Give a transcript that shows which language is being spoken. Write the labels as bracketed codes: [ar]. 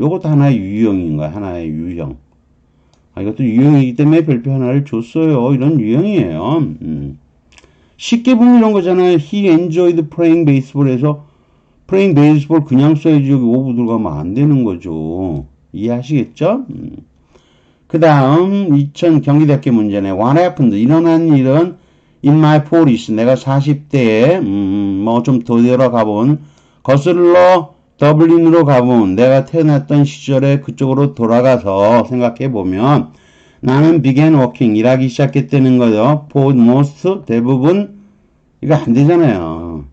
[ko] 요것도 하나의 유형인 거야. 하나의 유형. 이것도 유형이기 때문에 별표 하나를 줬어요. 이런 유형이에요. 쉽게 보면 이런 거잖아요. [en] He enjoyed playing baseball [ko] 에서 playing baseball 그냥 써야지 여기 of 들어가면 안 되는 거죠. 이해하시겠죠? 그 다음 2000 경기대학교 문제네. [en] What happened? [ko] 일어난 일은 [en] in my 40s. [ko] 내가 40대에 뭐 좀 더 들어가본 거슬러 더블린으로 가본 내가 태어났던 시절에 그쪽으로 돌아가서 생각해보면 나는 [en] began working [ko] 일하기 시작했다는 거죠. For most 대부분 이거 안 되잖아요.